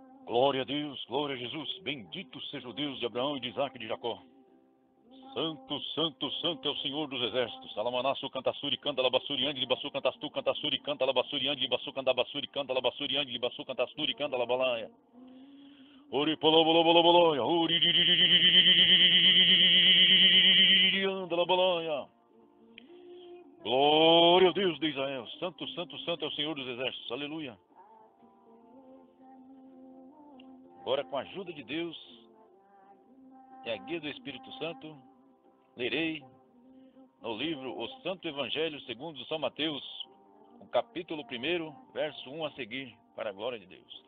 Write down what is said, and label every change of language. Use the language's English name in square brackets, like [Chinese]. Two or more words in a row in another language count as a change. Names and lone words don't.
[Portuguese] Glória a Deus, glória a Jesus. Bendito seja o Deus de Abraão e de Isaac e de Jacó. Santo, santo, santo é o Senhor dos Exércitos. Salamanaçu, cantassuri, canta labassuri, ande libaçu, cantastu, cantassuri, canta labassuri, ande libaçu, cantabassuri, canta labassuri, ande libaçu, cantasturi, canta labalaia. Ori poloboloboloboloia, ori anda labalaia. Glória ao Deus de Israel. Santo, santo, santo é o Senhor dos Exércitos. Aleluia. Agora, com a ajuda de Deus e a guia do Espírito Santo, lerei no livro O Santo Evangelho segundo São Mateus, o capítulo 1, verso 1 a seguir, para a glória de Deus.